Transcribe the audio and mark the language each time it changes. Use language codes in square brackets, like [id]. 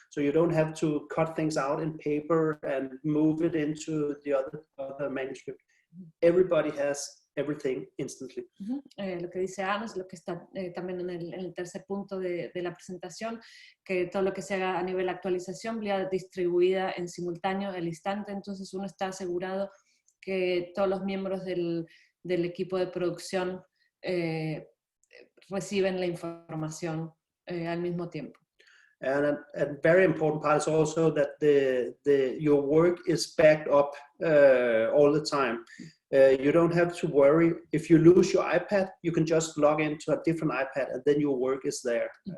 [en] So you don't have to cut things out in paper and move it into the other manuscript. Everybody has everything instantly. [es] Lo que dice Ana es lo que está también en el tercer punto de la presentación, que todo lo que se haga a nivel de actualización ya distribuida en simultáneo al instante, entonces uno está asegurado que todos los miembros del equipo de producción reciben la información al mismo tiempo. [en] And a very important part is also that your work is backed up all the time. You don't have to worry. If you lose your iPad, you can just log into a different iPad and then your work is there.